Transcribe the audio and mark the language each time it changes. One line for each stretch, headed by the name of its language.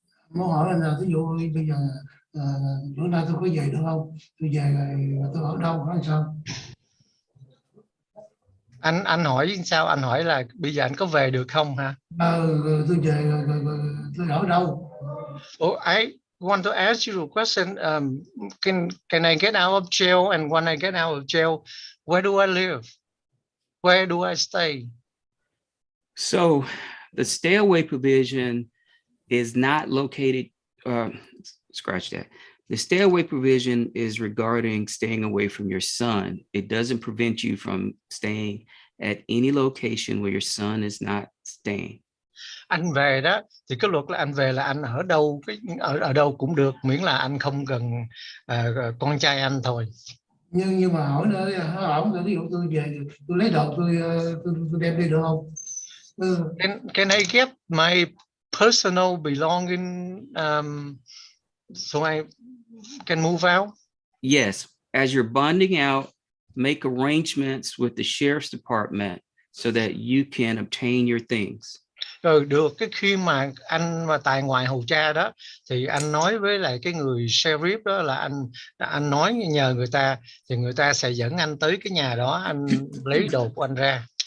Vietnamese: Muốn hỏi là ví dụ bây giờ bữa nay tôi có về được không? Tôi về rồi tôi ở đâu hay sao? Anh hỏi sao? Anh hỏi là bây giờ anh có về được không hả? Tôi về rồi tôi ở đâu?
English: I want to ask you a question. Can I get out of jail? And when I get out of jail, where do I live? Where do I stay? So the stay away provision is not located, scratch that. The stay away provision is regarding staying away from your son. It doesn't prevent you from staying at any location where your son is not staying.
Vietnamese: Anh về đó thì cái luật là anh về là anh ở đâu, ở đâu cũng được, miễn là anh không cần con trai anh thôi. Nhưng mà hỏi nữa, ví dụ tôi về tôi lấy đồ tôi đem đi được không?
English: Can I get my personal belonging so I can move out? Yes, as you're bonding out, make arrangements with the sheriff's department so that you can obtain your things.
Vietnamese: Rồi được, cái khi mà anh mà tại ngoại hầu tra đó thì anh nói với lại cái người sheriff đó là anh nói nhờ người ta thì người ta sẽ dẫn anh tới cái nhà đó, anh lấy đồ của anh ra.